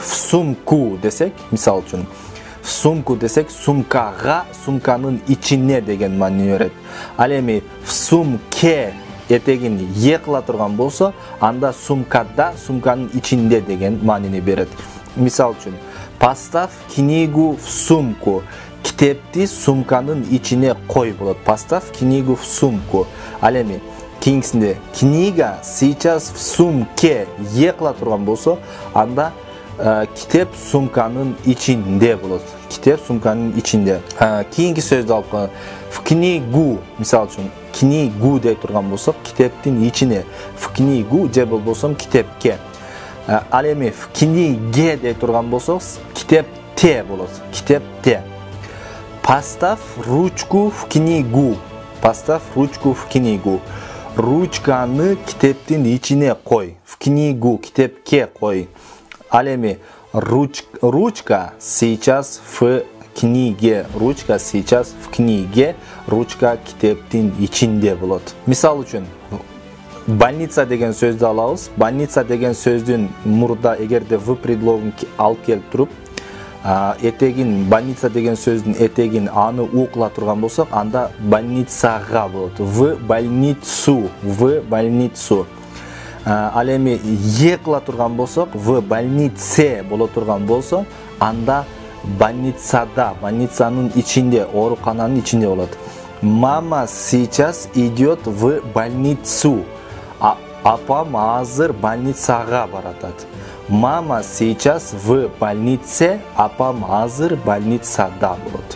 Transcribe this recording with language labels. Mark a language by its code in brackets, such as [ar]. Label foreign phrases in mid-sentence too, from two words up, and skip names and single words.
[ky] Сумку десек, мисал үчүн, сумку десек, сумкага, сумканын ичине деген маани берет. Ал эми сумке этегин е кыла турган болсо, анда сумкада, сумканын ичинде деген маанини берет. Мисал үчүн, [ru] поставь книгу в сумку. [ky] Китепти сумканын ичине кой болот. [ru] Поставь книгу в сумку. [ky] Ал эми кийинкисинде [ru] книга сейчас в сумке [ky] е кыла турган болсо, анда китеп сумканын ичинде болот. Китеп сумканын ичинде. Кийинки сөздү алып коелу. [ru] В книгу, [ky] мисал үчүн, книгу дей турган болсок, китептин ичине. [ru] В книгу [ky] же болбосо китепке. Ал эми [ru] в книге [ky] дей турган болсок, китепте болот. Китепте. [ru] Поставь ручку в книгу. Поставь ручку в книгу. [ky] Ручканы китептин ичине кой. [ru] В книгу, [ky] китепке кой. Ал эми [ru] ручка сейчас в книге. Ручка сейчас в книге. [ky] Ручка китептин ичинде болот. Мисал үчүн, больница деген сөздү алабыз. Больница деген сөздүн мурда эгерде в предлогун алып келип туруп, этегин, больница деген сөздүн этегин аны у кыла турган болсок, анда больницага болот. [ru] В больницу, в больницу. [ky] Ал эми е кыла турган болсок, [ru] в больнице [ky] боло турган болсо, анда больницада, больницанын ичинде, оорукананын ичинде болот. [ru] Мама сейчас идет в больницу. [ky] Апам азыр больницага баратат. [ru] Мама сейчас в больнице, [ky] апам азыр больницада болот.